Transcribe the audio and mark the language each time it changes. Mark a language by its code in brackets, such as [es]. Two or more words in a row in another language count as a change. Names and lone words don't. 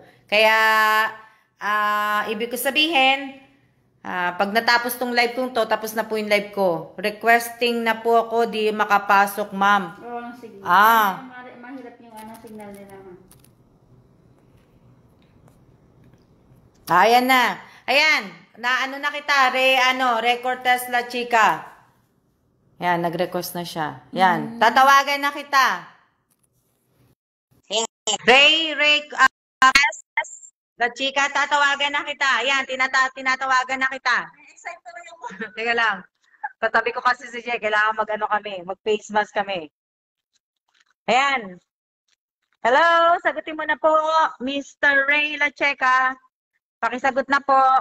[tl] Kaya, ibig ko sabihin, pag natapos tong live kong to, tapos na po yung live ko. Requesting na po ako, di makapasok, ma'am. Oo, sige. Mahirap yung signal nila, ma'am. Ayan na. Ayan. Na kita. [en] Record test [tl] la chica. Yan, nag-request na siya. Yan. Tatawagan na kita. Ray, la chica, tatawagan na kita. Yan, tinatawagan na kita. Teka lang. Katabi ko kasi si Jay. Kailangan mag-face mask kami. Ayan. Hello, sagutin mo na po, Mr. Ray La Checa. Pakisagot na po.